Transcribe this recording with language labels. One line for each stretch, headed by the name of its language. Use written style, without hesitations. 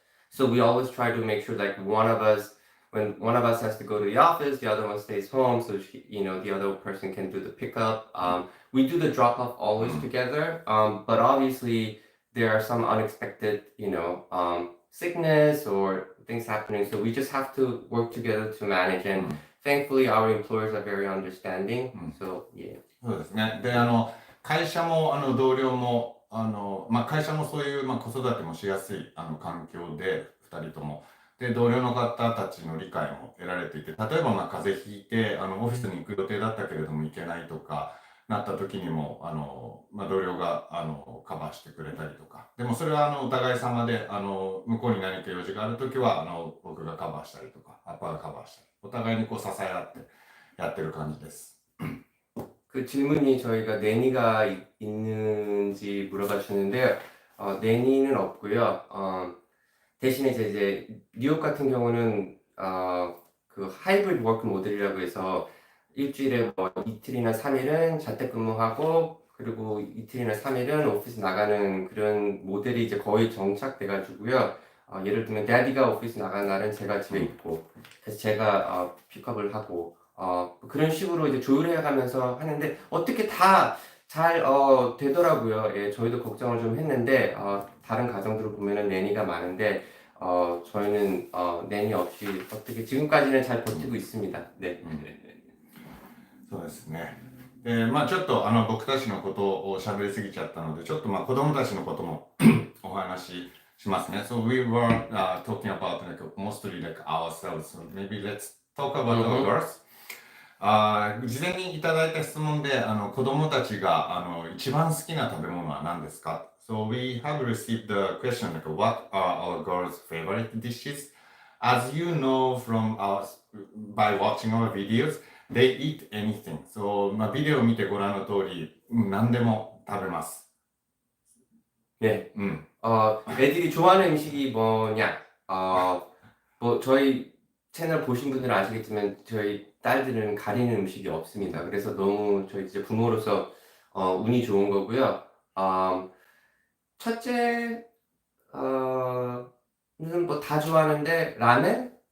English: So we always try to make sure like when one of us has to go to the office, the other one stays home, so the other person can do the pickup. We do the drop off always together, but obviously there are some unexpected, sickness or things happening, so we just have to work together to manage. And thankfully, our employers are very understanding. So yeah.
Japanese: そうですね。で、会社も同僚も会社もそういう子育てもしやすい環境で2人とも。で、同僚の方たちの理解も得られていて、例えば風邪ひいてオフィスに行く予定だったけれども行けないとかなった時にも同僚がカバーしてくれたりとか、でもそれはお互い様で向こうに何か用事がある時は僕がカバーしたりとかアッパーがカバーしたり、お互いに支え合ってやってる感じです。
Korean: 그 질문이 저희가 내니가 있는지 물어봐 주셨는데요. 내니는 없고요. 대신에 이제 뉴욕 같은 경우는 그 하이브리드 워크 모델이라고 해서 일주일에 뭐 이틀이나 3일은 자택근무하고 그리고 이틀이나 3일은 오피스 나가는 그런 모델이 이제 거의 정착돼 가지고요. 예를 들면 데디가 오피스 나가는 날은 제가 집에 있고 그래서 제가 픽업을 하고 그런 식으로 이제 조율해 가면서 하는데 어떻게 다 잘 되더라고요. 예, 저희도 걱정을 좀 했는데 다른 가정들을 보면은 내니가 많은데 저희는 내니 없이 어떻게 지금까지는 잘 버티고 있습니다. 네.
Japanese: そうですね。で、ちょっと僕たちのことを喋りすぎちゃったので、ちょっと子供たちのこともお話ししますね。
English: So we were talking about mostly like ourselves. So maybe let's talk about our girls.
Japanese: 事前にいただいた質問で子供たちが一番好きな食べ物は何ですか？
English: So we have received the question like what are our girls' favorite dishes? As you know from by watching our videos, they eat anything.
Japanese: So ビデオを見てご覧の通り何でも食べます。
Korean: 네. うん。 애들이 좋아하는 음식이 뭐냐? 뭐 저희 채널 보신 분들은 아시겠지만 저희 딸들은 가리는 음식이 없습니다. 그래서 너무 저희 이제 부모로서 운이 좋은 거고요. 첫째 는 뭐 다 좋아하는데 라멘?